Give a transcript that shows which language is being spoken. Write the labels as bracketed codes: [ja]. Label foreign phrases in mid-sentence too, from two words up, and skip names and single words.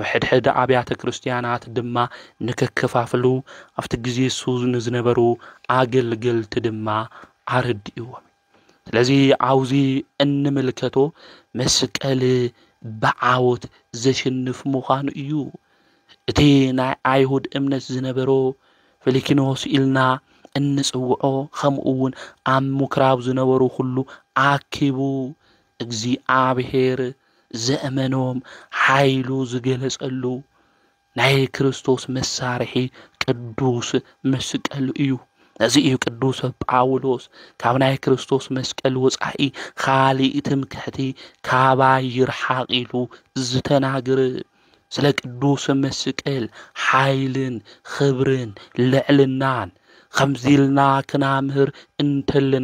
[ti] ሕድሕድ አብያተ ክርስቲያናት ድማ ንከከፋፍሉ አፍቲ ግዜ ሱዝ ንዝነበሩ አገልገልት ድማ አርድኢዎም ስለዚ አውዚ እንምልከቶ መስቀል በዓወት ዘሽንፍ ምዃኑ እዩ እቲ ናይ አይሁድ እምነት ዝነበሮ ፊሊኪኖስ ኢልና እንጽውዖ ከምኡውን ኣብ ምኩራብ ዝነበሩ ሁሉ አኪቡ እግዚአብሔር ዘእመኖም ኃይሉ ዝገለጸሉ ናይ ክርስቶስ መሳርሒ ቅዱስ መስቀል እዩ እዚ እዩ ቅዱስ ጳውሎስ ካብ ናይ ክርስቶስ መስቀል ወጻኢ ካሊእ ትምክሕቲ ካባይ ይርሓቕ ኢሉ ዝተናገረ ስለ ቅዱስ መስቀል ኃይልን ክብርን ልዕልናን ከምዚልና ክናምህር እንተልና